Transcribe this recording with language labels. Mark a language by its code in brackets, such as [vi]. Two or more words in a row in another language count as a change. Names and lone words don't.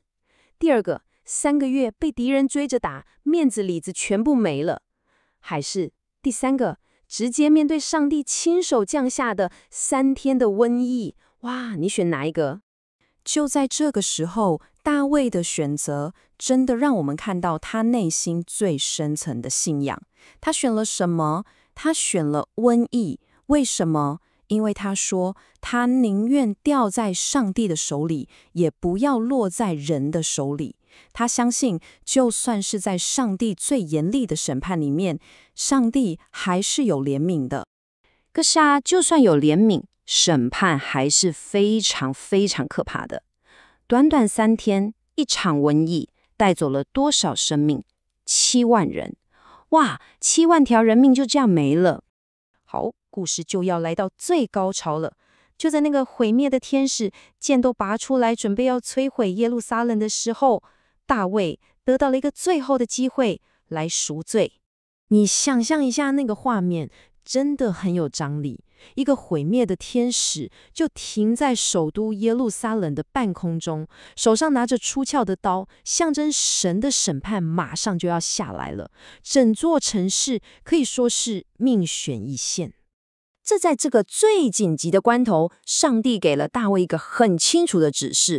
[zh] 第二個，3個月被敵人追着打，面子裡子全部沒了。還是第3個，直接面對上帝親手降下的3天的瘟疫。哇，你選哪一個？就在這個時候，大衛的選擇真的讓我們看到他內心最深層的信仰。他選了什麼？他選了瘟疫。為什麼？因為他說，他寧願掉在上帝的手裡，也不要落在人的手裡。他相信，就算是在上帝最嚴厲的審判裡面，上帝還是有憐憫的。可是就算有憐憫，審判還是非常非常可怕的。短短3天，一場瘟疫帶走了多少生命？7萬人。哇，7萬條人命就這樣沒了。好，故事就要來到最高潮了。 就在那個毀滅的天使劍都拔出來，準備要摧毀耶路撒冷的時候，大衛得到了一個最後的機會來贖罪。你想象一下那個畫面，真的很有張力。一個毀滅的天使就停在首都耶路撒冷的半空中，手上拿着出鞘的刀，象徵神的審判馬上就要下來了。整座城市可以說是命懸一線。這在這個最緊急的關頭，上帝給了大衛一個很清楚的指示。